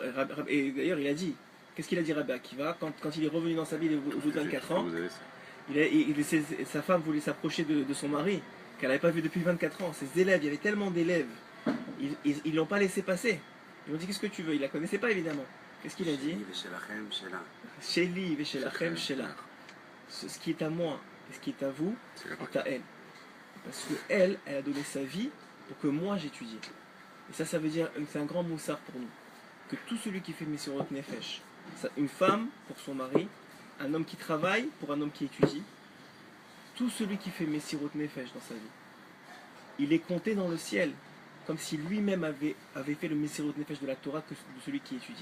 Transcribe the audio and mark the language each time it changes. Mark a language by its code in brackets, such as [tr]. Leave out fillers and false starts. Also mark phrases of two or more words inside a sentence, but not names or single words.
[fr] Et d'ailleurs, il a dit, qu'est-ce qu'il a dit Rabbi Akiva quand il est revenu dans sa ville au bout de 24 ans? Sa femme voulait s'approcher de son mari, qu'elle n'avait pas vu depuis 24 ans. Ses élèves, il y avait tellement d'élèves, ils ne l'ont pas laissé passer. Ils ont dit qu'est-ce que tu veux? Il ne la connaissait pas évidemment. Qu'est-ce qu'il a dit? [he] שלי ושלכם שלה. [fr] Ce qui est à moi et ce qui est à vous est à elle. Parce qu'elle a donné sa vie pour que moi j'étudie. Et ça veut dire, c'est un grand moussard pour nous. Que tout celui qui fait [he] מסירות נפש, [fr] une femme pour son mari, un homme qui travaille pour un homme qui étudie, tout celui qui fait [he] מסירות נפש [fr] dans sa vie, il est compté dans le ciel comme si lui-même avait fait le [he] מסירות נפש [fr] de la Torah que de celui qui étudie.